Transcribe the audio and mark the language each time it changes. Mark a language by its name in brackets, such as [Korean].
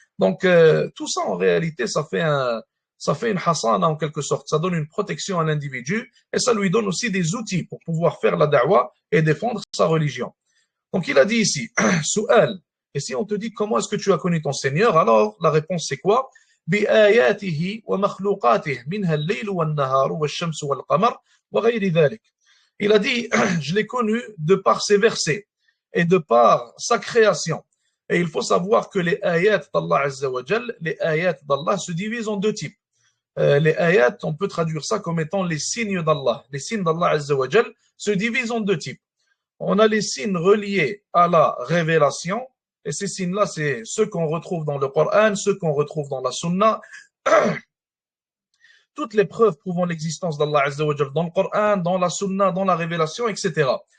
[French] Donc tout ça en réalité, ça fait une hasana en quelque sorte, ça donne une protection à l'individu et ça lui donne aussi des outils pour pouvoir faire la da'wa et défendre sa religion. Donc il a dit ici, Su'al, et si on te dit comment est-ce que tu as connu ton Seigneur, alors la réponse c'est quoi? [Arabic] بآياته ومخلوقاته منها الليل والنهار والشمس والقمر وغير ذلك. [French] Il a dit, je l'ai connu de par ses versets et de par sa création. Et il faut savoir que les ayats d'Allah Azza wa Jal, les ayats d'Allah se divisent en deux types. Les ayats, on peut traduire ça comme étant les signes d'Allah. Les signes d'Allah Azza wa Jal se divisent en deux types. On a les signes reliés à la révélation, et ces signes-là, c'est ceux qu'on retrouve dans le Coran, ceux qu'on retrouve dans la Sunna, toutes les preuves prouvant l'existence d'Allah Azza wa Jal dans le Coran, dans la Sunna, dans la révélation, etc.